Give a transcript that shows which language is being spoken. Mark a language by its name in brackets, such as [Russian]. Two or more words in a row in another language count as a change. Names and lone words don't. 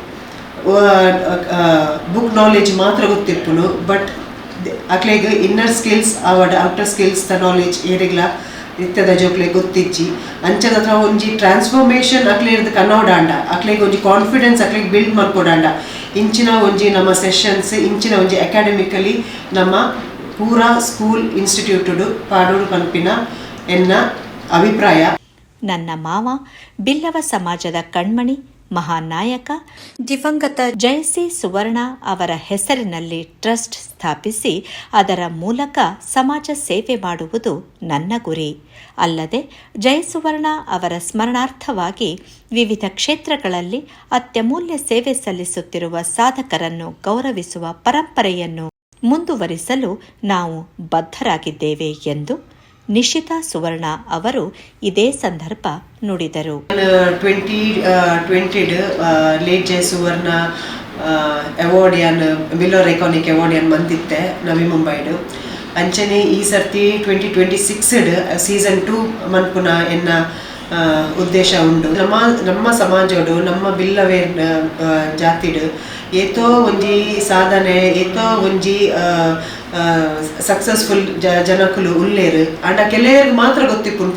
[English] book knowledge [Tulu] ಮಾತ್ರ ಗೊತ್ತಿರ್ಪುನು ಬಟ್ ಅಕ್ಲೆಗ್ [English] inner skills [Tulu] ಅವಡ್ [English] outer skills [Tulu] ದ ನಾಲೆಜ್ ಏರಿಗ್ಲ ಇತ್ತದ ಜೋಕ್ಲೆಗ್ ಗೊತ್ತಿಜ್ಜಿ ಅಂಚದ ಹತ್ರ ಒಂಜಿ ಟ್ರಾನ್ಸ್ಫಾರ್ಮೇಷನ್ ಅಕ್ಲೆರ್ದು ಕನ್ನೋಡಾಂಡ ಅಕ್ಲೆಗ್ ಒಂಜಿ ಕಾನ್ಫಿಡೆನ್ಸ್ ಅಕ್ಲೆಗ್ ಬಿಲ್ಡ್ ಮಾಡ್ಕೊಡಾಂಡ ಇಂಚಿನ ಒಂಜಿ ನಮ್ಮ ಸೆಷನ್ಸ್ ಇಂಚಿನ ಒಂಜಿ ಅಕಾಡೆಮಿಕಲಿ ನಮ್ಮ ಪೂರಾ ಸ್ಕೂಲ್ ಇನ್ಸ್ಟಿಟ್ಯೂಟುಡು ಪಾಡೋಡು ಪನ್ಪಿನ ಎನ್ನ ಅಭಿಪ್ರಾಯ. [Kannada] ನನ್ನ ಮಾವ ಬಿಲ್ಲವ ಸಮಾಜದ ಕಣ್ಮಣಿ ಮಹಾನಾಯಕ ದಿವಂಗತ ಜಯಸಿ ಸುವರ್ಣ ಅವರ ಹೆಸರಿನಲ್ಲಿ ಟ್ರಸ್ಟ್ ಸ್ಥಾಪಿಸಿ ಅದರ ಮೂಲಕ ಸಮಾಜ ಸೇವೆ ಮಾಡುವುದು ನನ್ನ ಗುರಿ. ಅಲ್ಲದೆ ಜಯಸುವರ್ಣ ಅವರ ಸ್ಮರಣಾರ್ಥವಾಗಿ ವಿವಿಧ ಕ್ಷೇತ್ರಗಳಲ್ಲಿ ಅತ್ಯಮೂಲ್ಯ ಸೇವೆ ಸಲ್ಲಿಸುತ್ತಿರುವ ಸಾಧಕರನ್ನು ಗೌರವಿಸುವ ಪರಂಪರೆಯನ್ನು ಮುಂದುವರಿಸಲು ನಾವು ಬದ್ಧರಾಗಿದ್ದೇವೆ ಎಂದು ನಿಶಿತಾ ಸುವರ್ಣ ಅವರು ಇದೇ ಸಂದರ್ಭ ನುಡಿದರು. [Tulu] 2020 ಲೇಟ್ ಜಯ ಸುವರ್ಣ ಅವಾರ್ಡ್ ಯಾನ್ ಮಿಲ್ಲರ್ ಐಕಾನಿಕ್ ಅವಾರ್ಡ್ ಯಾನ್ ಮಂದಿತ್ತೆ ನವಿ ಮುಂಬೈಡು ಅಂಚನೆ ಈ ಸರ್ತಿ 2026 ಸೀಸನ್ 2 ಮನ್ಪುನ ಎನ್ನ ಉದ್ದೇಶ ಉಂಡು. ನಮ್ಮ ಸಮಾಜಡು ನಮ್ಮ ಬಿಲ್ಲವೇರ್ ಜಾತಿಡು ಏತೋ ಒಂಜಿ ಸಾಧನೆ ಏತೋ ಒಂಜಿ ಸಕ್ಸಸ್ಫುಲ್ ಜನಕುಲು ಉಳ್ಳೇರು ಅಂಡ ಕೆಲವ್ರಿಗೆ ಮಾತ್ರ ಗೊತ್ತಿಪ್ಪುನು